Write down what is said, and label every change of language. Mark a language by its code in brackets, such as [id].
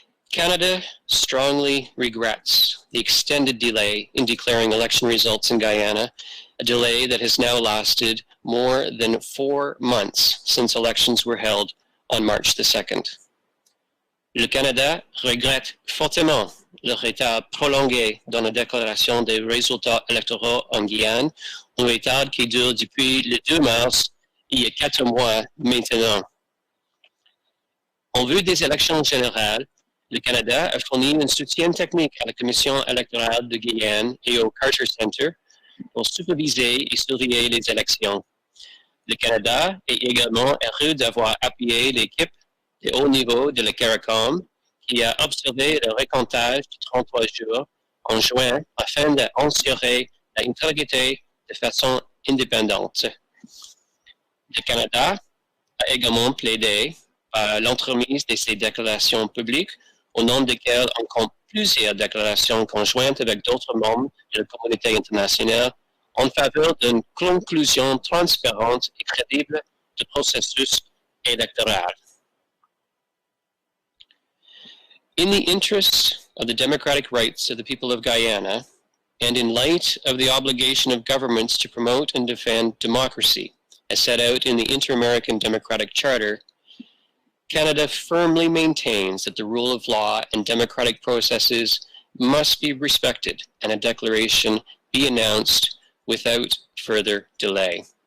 [en] Canada strongly regrets the extended delay in declaring election results in Guyana, a delay that has now lasted more than 4 months since elections were held on March the 2nd. [fr] Le Canada regrette fortement le retard prolongé dans la déclaration des résultats électoraux en Guyane, un retard qui dure depuis le 2 mars, il y a 4 mois maintenant. En vue des élections générales, le Canada a fourni un soutien technique à la Commission électorale de Guyane et au Carter Center pour superviser et surveiller les élections. Le Canada est également heureux d'avoir appuyé l'équipe de haut niveau de la CARICOM qui a observé le recomptage de 33 jours en juin afin d'assurer l'intégrité de façon indépendante. Le Canada a également plaidé par l'entremise de ces déclarations publiques au nom desquelles on compte plusieurs déclarations conjointes avec d'autres membres de la communauté internationale en faveur d'une conclusion transparente et crédible du processus électoral. [en] In the interests of the democratic rights of the people of Guyana, and in light of the obligation of governments to promote and defend democracy, as set out in the Inter-American Democratic Charter, Canada firmly maintains that the rule of law and democratic processes must be respected and a declaration be announced without further delay.